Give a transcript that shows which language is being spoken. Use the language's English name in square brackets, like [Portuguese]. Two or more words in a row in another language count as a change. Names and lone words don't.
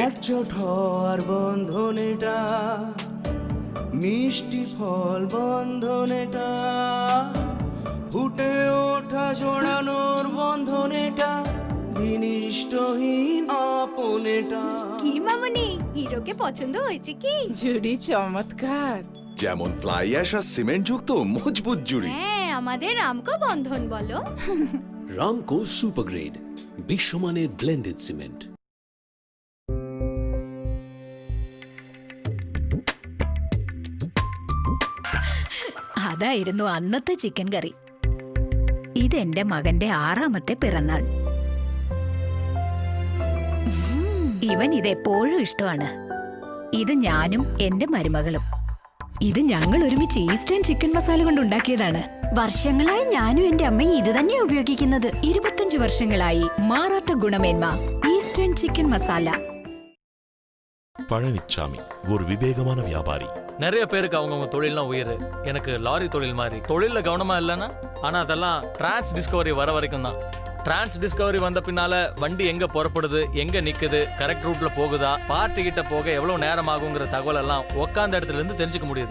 [Bangla] একজোট হওয়ার বন্ধন এটা, মিষ্টি ফল বন্ধন এটা, ফুটে ওঠা জোড়ানোর বন্ধন এটা, বিনিষ্টহীন আপন এটা। কি মামনি, হিরোকে পছন্দ হয়েছে কি? জুড়ি চমৎকার, যেমন [English] fly ash [Bangla] আর সিমেন্ট যুক্ত মজবুত জুড়ি। হ্যাঁ, আমাদের রামকো বন্ধন বলো। রামকো [English] super grade, [Bangla] বিশ্বমানের [English] blended cement. [Malayalam] അതായിരുന്നു അന്നത്തെ [English] chicken curry. [Malayalam] ഇതെന്റെ മകന്റെ 6ാമത്തെ പിറന്നാൾ. ഇവൻ ഇതെപ്പോഴും ഇഷ്ടമാണ്. ഇത് ഞാനും എന്റെ മരുമകളും. ഇത് ഞങ്ങൾ ഒരുമിച്ച് ഈസ്റ്റേൺ ചിക്കൻ മസാല കൊണ്ട് ഉണ്ടാക്കിയതാണ്. വർഷങ്ങളായി ഞാനും എന്റെ അമ്മയും ഇത് തന്നെ ഉപയോഗിക്കുന്നത്. 25 വർഷങ്ങളായി മാറാത്ത ഗുണമേന്മ. ഈസ്റ്റേൺ ചിക്കൻ മസാല. [Tamil] பழனிச்சாமி ஒரு விவேகமான வியாபாரி. நிறைய பேருக்கு அவங்கவுங்க தொழில்லாம் உயிர். எனக்கு லாரி தொழில் மாதிரி. தொழில கவனமா இல்லைன்னா, ஆனா அதெல்லாம் டிரான்ஸ் டிஸ்கவரி வர வரைக்கும் தான். டிரான்ஸ் டிஸ்கவரி வந்த பின்னால வண்டி எங்க புறப்படுது, எங்க நிக்குது, கரெக்ட் ரூட்ல போகுதா, பார்ட்டி கிட்ட போக எவ்வளவு நேரம் ஆகுங்கிற தகவல் எல்லாம் உட்கார்ந்த இடத்துல இருந்து தெரிஞ்சுக்க முடியுது.